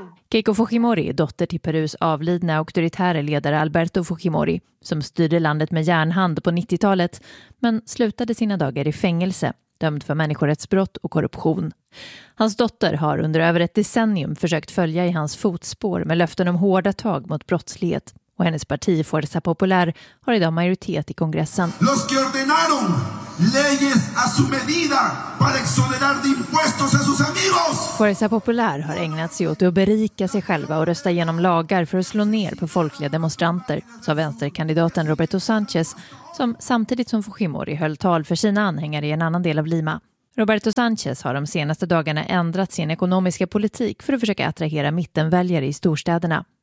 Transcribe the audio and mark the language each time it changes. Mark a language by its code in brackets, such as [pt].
[sv] Keiko Fujimori är dotter till Perus avlidna auktoritära ledare Alberto Fujimori, som styrde landet med järnhand på 90-talet, men slutade sina dagar i fängelse, dömd för människorättsbrott och korruption. Hans dotter har under över ett decennium försökt följa i hans fotspår med löften om hårda tag mot brottslighet. Och hennes parti, Fuerza Popular, har idag majoritet i kongressen. [es] Los que ordenaron leyes a su medida para exonerar de impuestos a sus amigos. [sv] Fuerza Popular har ägnat sig åt att berika sig själva och rösta igenom lagar för att slå ner på folkliga demonstranter, sa vänsterkandidaten Roberto Sanchez, som samtidigt som Fujimori höll tal för sina anhängare i en annan del av Lima. Roberto Sanchez har de senaste dagarna ändrat sin ekonomiska politik för att försöka attrahera mittenväljare i storstäderna.